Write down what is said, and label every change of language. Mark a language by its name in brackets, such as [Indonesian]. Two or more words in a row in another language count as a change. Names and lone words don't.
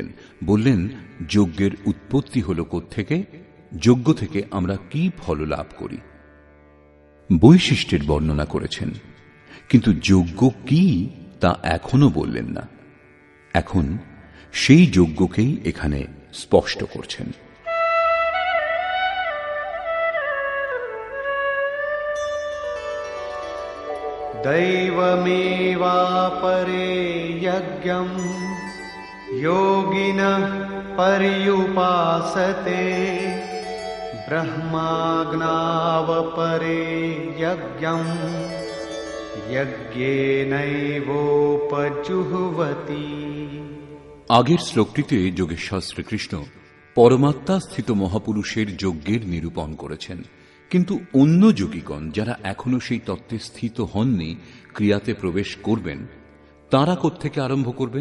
[Bangla] বললেন, যজ্ঞের উৎপত্তি হল কোত্থেকে, যজ্ঞ থেকে আমরা কি ফল লাভ করি। বৈশিষ্ট্যের বর্ণনা করেছেন, কিন্তু যজ্ঞ কি তা এখনো বললেন না। এখন সেই যজ্ঞকেই এখানে স্পষ্ট করছেন। [Sanskrit] दैवमेवापरे यज्ञं योगिनः पर्युपासते ब्रह्माज्ञावपरे यज्ञं यज्ञेनैवोपजुह्वति। [Bangla] আগের শ্লোকটিতে যোগেশ্বর শ্রীকৃষ্ণ পরমাত্মা স্থিত মহাপুরুষের যজ্ঞের নিরূপণ করেছেন। কিন্তু অন্য যোগীগণ যারা এখনো সেই তত্ত্বে স্থিত হননি, ক্রিয়াতে প্রবেশ করবেন, তাঁরা কোত্থেকে আরম্ভ করবেন?